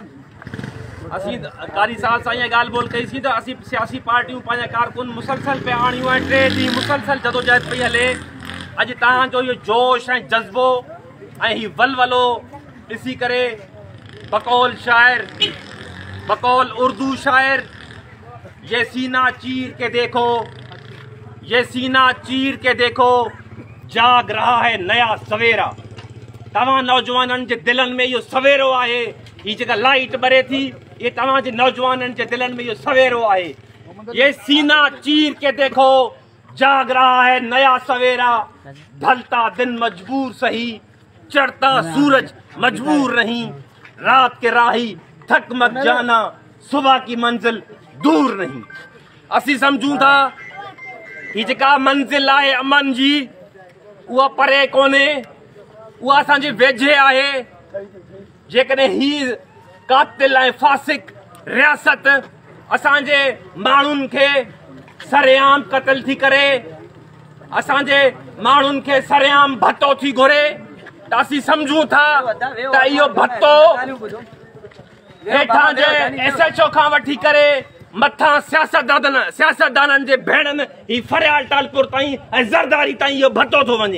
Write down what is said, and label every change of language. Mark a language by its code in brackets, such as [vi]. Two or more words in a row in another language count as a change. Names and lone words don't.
[sd] असीं कारी साहब सां इहा ॻाल्हि ॿोल कईसीं त असीं सियासी पार्टियूं पंहिंजा कारकुन मुसलसल पिया आणियूं ऐं 3 ॾींहं मुसलसल जदोजहद पई हले। अॼु तव्हांजो इहो जोश ऐं जज़्बो ऐं हीउ वलवलो ॾिसी करे बकौल शाइर, बकौल उर्दू शाइर, [ur] یہ سینہ چیر کے دیکھو، یہ سینہ چیر کے دیکھو، جاگ رہا ہے نیا سویرا. [sd] तव्हां नौजवाननि जे दिलनि में इहो सवेरो आहे। हीअ जेका लाइट ॿरे थी, ये तव्हांजे नौजवाननि जे दिलनि में इहो सवेरो आहे। [ur] یہ سینہ چیر کے دیکھو، جاگ رہا ہے نیا سویرا. ڈھلتا دن مجبور سہی، چڑھتا سورج مجبور نہیں. رات کے راہی تھک مت جانا، صبح کی منزل دور نہیں. [sd] असीं समझूं था ही जेका मंजिल आहे अमन जी, उहा परे कोन्हे, उहा असांजे वेझे आहे। जेकॾहिं ही कातिल ऐं फासिक रियासत असांजे माण्हुनि खे सरेआम क़त्ल थी करे, असांजे माण्हुनि खे सरेआम भत्तो थी घुरे, त असीं सम्झूं था त इहो भत्तो हेठां जे SHO खां वठी करे मथां सियासतदाननि जे भेणनि ही फरियाल टालपुर ताईं ऐं ज़रदारी ताईं इहो भत्तो थो वञे।